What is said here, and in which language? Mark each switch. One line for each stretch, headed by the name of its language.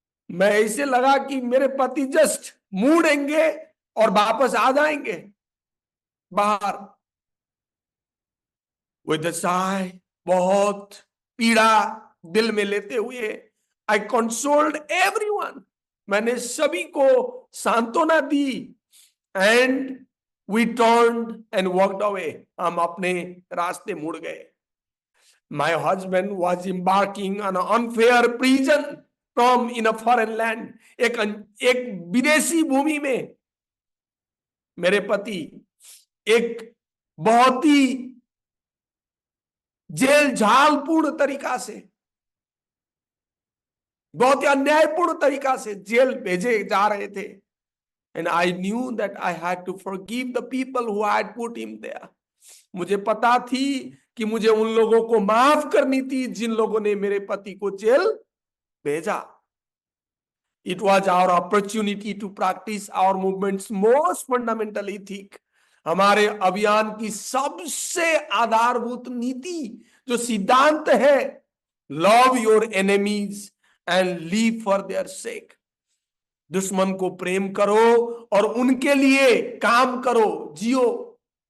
Hindi: मैं ऐसे लगा कि मेरे पति जस्ट मुड़ेंगे और वापस आ जाएंगे बाहर.
English: with a sigh,
Hindi: बहुत पीड़ा दिल में लेते हुए,
English: I consoled everyone.
Hindi: मैंने सभी को सांत्वना दी.
English: And we turned and walked away.
Hindi: हम अपने रास्ते मुड़ गए.
English: My husband was embarking on an unfair prison from in a foreign land.
Hindi: एक विदेशी भूमि में मेरे पति एक बहुत ही जेल झालपूर्ण तरीका से, बहुत ही अन्यायपूर्ण तरीका से जेल भेजे जा रहे थे.
English: And I knew that I had to forgive the people who had put him there.
Hindi: मुझे पता थी कि मुझे उन लोगों को माफ करनी थी जिन लोगों ने मेरे पति को जेल भेजा.
English: It was our opportunity to practice our movement's most fundamental ethic.
Hindi: हमारे अभियान की सबसे आधारभूत नीति, जो सिद्धांत है,
English: love your enemies and live for their sake.
Hindi: दुश्मन को प्रेम करो और उनके लिए काम करो, जियो।